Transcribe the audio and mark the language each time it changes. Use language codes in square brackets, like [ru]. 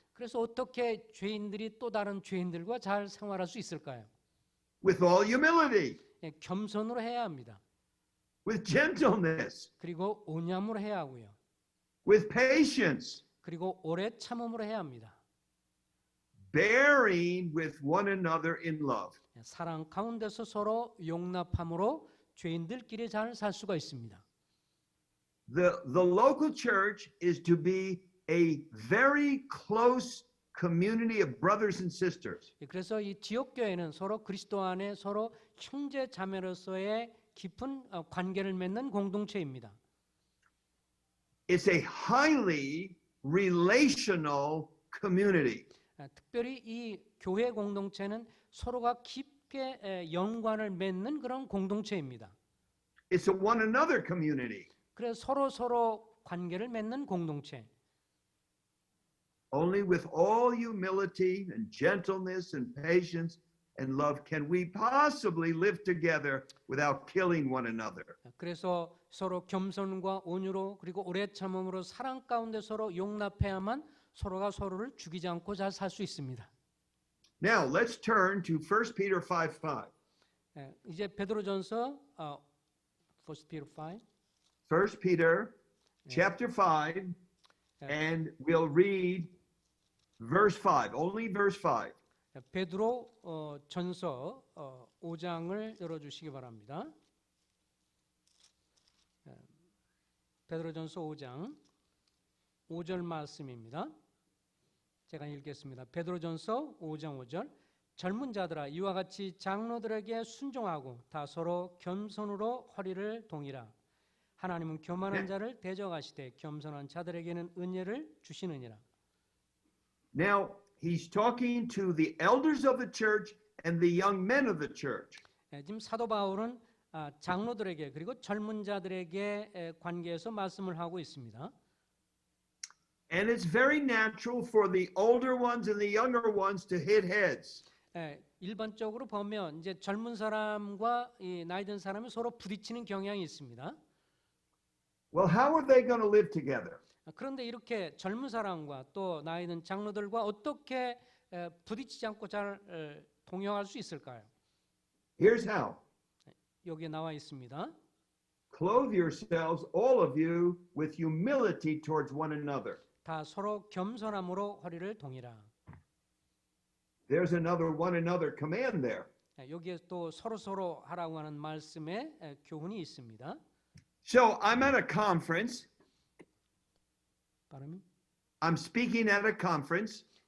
[ko] 그래서 어떻게 죄인들이 또 다른 죄인들과 잘 생활할 수 있을까요? [en] With all humility, [ko] 겸손으로 해야 합니다. [en] with gentleness, [ko] 그리고 온유함으로 해야 하고요. [en] with patience, [ko] 그리고 오래 참음으로 해야 합니다. [en] bearing with one another in love. [ko] 사랑 가운데서 서로 용납함으로 죄인들끼리 잘 살 수가 있습니다. [en] The local church is to be a very close community of brothers and sisters. [ko] 그래서 이 지역 교회는 서로 그리스도 안에 서로 형제 자매로서의 깊은 관계를 맺는 공동체입니다. [en] It's a highly relational community. [ko] 특별히 이 교회 공동체는 서로가 깊게 연관을 맺는 그런 공동체입니다. [en] It's a one another community. [ko] 그래서 서로 관계를 맺는 공동체. [en] Only with all humility and gentleness and patience and love can we possibly live together without killing one another. [ko] 그래서 서로 겸손과 온유로 그리고 오래 참음으로 사랑 가운데 서로 용납해야만 서로가 서로를 죽이지 않고 잘 살 수 있습니다. [en] Now let's turn to 1 Peter 5:5. [ko] 이제 베드로전서 [en] 1 Peter 5. 1 Peter chapter 5 and we'll read verse 5. Only verse 5. [ko] 베드로 전서 5장을 열어주시기 바랍니다. 베드로전서 5장 5절 말씀입니다. 제가 읽겠습니다. 베드로전서 5장 5절. 젊은 자들아 이와 같이 장로들에게 순종하고 다 서로 겸손으로 허리를 동이라. 하나님은 교만한 자를 대적하시되 겸손한 자들에게는 은혜를 주시느니라. [en] Now he's talking to the elders of the church and the young men of the church. [ko] 지금 사도 바울은 장로들에게 그리고 젊은 자들에게 관계해서 말씀을 하고 있습니다. [en] And it's very natural for the older ones and the younger ones to hit heads. [ko] 일반적으로 보면 이제 젊은 사람과 이 나이 든 사람이 서로 부딪히는 경향이 있습니다. [en] Well, how are they going to live together? [ko] 그런데 이렇게 젊은 사람과 또 나이 든 장로들과 어떻게 부딪히지 않고 잘 동행할 수 있을까요? [en] Here's how. [ko] 여기에 나와 있습니다. [en] Clothe yourselves, all of you, with humility towards one another. [ko] 다 서로 겸손함으로 허리를 동이라. [en] There's another one another command there. [ko] 여기에 또 서로 하라고 하는 말씀에 교훈이 있습니다. [en] So I'm at a conference. [ko] 발음이? [en] I'm speaking at a conference.